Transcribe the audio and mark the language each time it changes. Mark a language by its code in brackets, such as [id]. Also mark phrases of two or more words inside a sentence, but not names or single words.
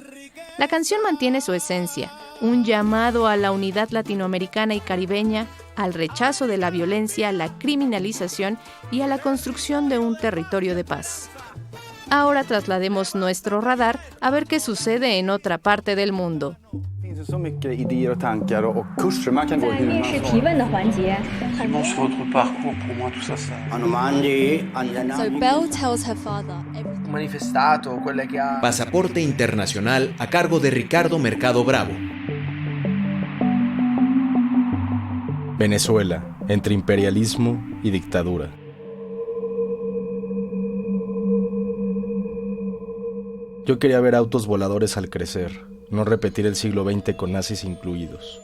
[es] La canción mantiene su esencia, un llamado a la unidad latinoamericana y caribeña, al rechazo de la violencia, la criminalización y a la construcción de un territorio de paz. Ahora traslademos nuestro radar a ver qué sucede en otra parte del mundo. [sv] Så mycket idéer och tankar och kurser man kan gå hur man vill. [en] So Belle tells her father [es] Pasaporte Internacional a cargo de Ricardo Mercado Bravo. Venezuela, entre imperialismo y dictadura. Yo quería ver autos voladores al crecer, no repetir el siglo XX con nazis incluidos.